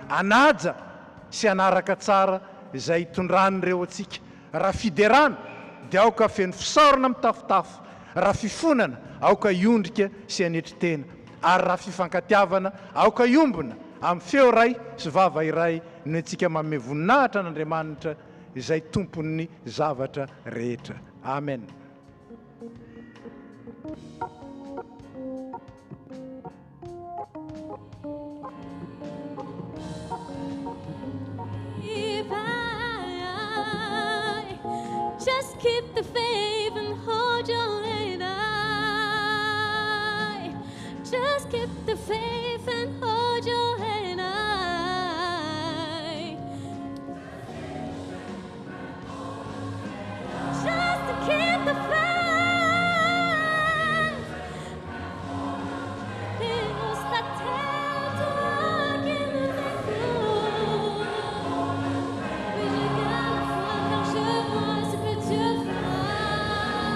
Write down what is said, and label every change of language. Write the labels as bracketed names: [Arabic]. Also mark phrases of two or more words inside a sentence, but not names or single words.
[Malagasy] anaja sy anaraka tsara zay hitondranyireo atsika raha fiderana dia aoka feno fisaorana mitafotafo, raha fifonana aoka iondrika sy anetry tena, ary raha fifankatiavana aoka iombona amin'ny feo ray sy vava iray no antsika manome voninahitra n'Andriamanitra izay tompon'ny zavatra rehetra. Amen. [English] If I just keep the faith and hold your hand, I just keep the faith and hold your hand, I just to keep the faith. Feels that tell to walk in the [French] oui, je garde foi car je vois ce que Dieu fera.